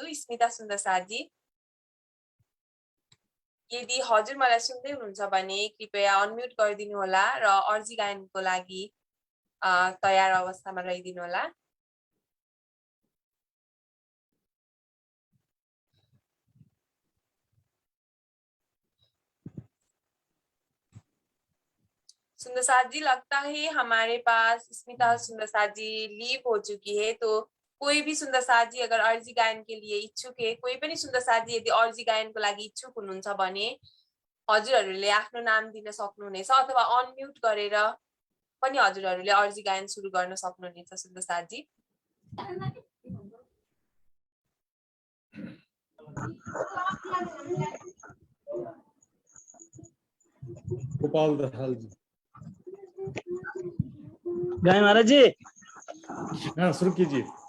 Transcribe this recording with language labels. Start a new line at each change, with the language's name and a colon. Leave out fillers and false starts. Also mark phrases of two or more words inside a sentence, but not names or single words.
Nepali: स्मिता सुन्दर साथी, यदि हजुर मलाई सुन्दै हुनुहुन्छ भने कृपया अनम्युट गरिदिनु होला र अर्जी गायनको लागि तयार अवस्थामा रहिदिनु होला।
Hindi: सुन्दर साथ जी, लगता है हमारे पास स्मिता सुन्दर साथ जी लीव हो चुकी है, तो कोही भी सुन्दर साथ जी अगर अर्जी गायन के लिए इच्छुक है,
Nepali: कोही पनि सुन्दर साथ जी यदि अर्जी गायनको लागि इच्छुक हुनुहुन्छ भने हजुरहरूले आफ्नो नाम दिन सक्नुहुनेछ अथवा अनम्युट गरेर पनि हजुरहरूले अर्जी गायन सुरु गर्न सक्नुहुनेछ सुन्दर साथ जी। गोपाल दहाल जी।
Hindi: गाय महाराज जी, हाँ शुरू कीजिए।